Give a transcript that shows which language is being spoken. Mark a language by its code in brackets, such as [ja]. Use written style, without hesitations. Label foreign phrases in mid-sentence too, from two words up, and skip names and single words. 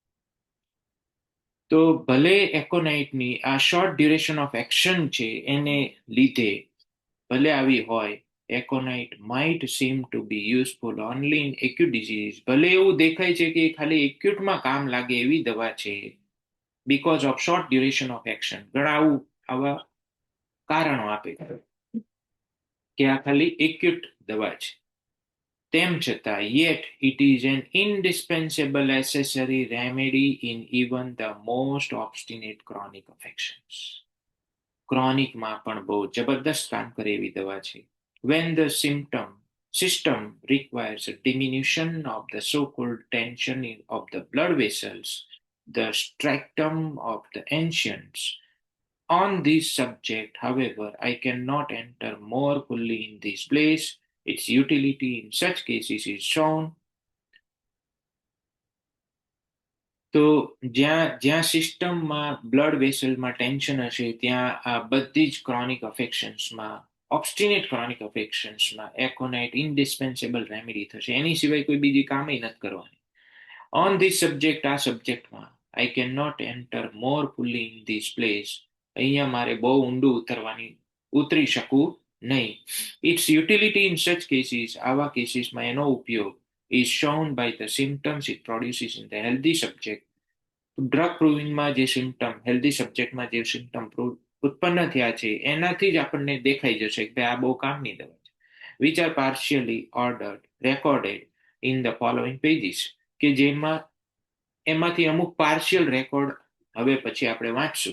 [gu] તો ભલે એકોનાઇટની આ [en] short duration of action [gu] છે એને લીધે ભલે આવી હોય, [en] Aconite might seem to be useful only in acute disease, [gu] ભલે એવું દેખાય છે કે ખાલી એક્યુટમાં કામ લાગે એવી દવા છે [en] because of short duration of action. [gu] ઘણા આવા કારણો આપે કે આ ખાલી એક્યુટ દવા છે, તેમ છતાં [en] yet it is an indispensable accessory remedy in even the most obstinate chronic affections. [gu] ક્રોનિકમાં પણ બહુ જબરદસ્ત કામ કરે એવી દવા છે. [en] When the system requires a diminution of the so-called tension of the blood vessels, the strictum of the ancients. On this subject, however, I cannot enter more fully in this place. Its utility in such cases is shown. [gu] તો જ્યાં સિસ્ટમમાં [en] blood vesselમાં [gu] ટેન્શન હશે ત્યાં આ બધી જ [en] chronic affectionsમાં, obstinate chronic affectionsમાં Aconite indispensable remedy [gu] થશે, એની સિવાય કોઈ બીજી કામે નથી કરવાની. [en] on this subject, [gu] આ સબ્જેક્ટમાં [en] I cannot enter more fully in this place, [gu] અહીંયા મારે બહુ ઊંડું ઉતરી શકું નહીં. [en] its utility in such cases, [gu] આવા કેસીસમાં એનો ઉપયોગ [en] is shown by the symptoms it produces in the healthy subject. drug provingમાં [gu] જે સિમ્ટમ [en] healthy subjectમાં [gu] જે સિમ્ટમ ઉત્પન્ન થયા છે એનાથી જ આપણને દેખાઈ જશે કે આ બહુ કામની દવા છે. [en] which are partially recorded in the following pages, [gu] કે જેમાં એમાંથી અમુક [en] partial record [gu] હવે પછી આપણે વાંચશું.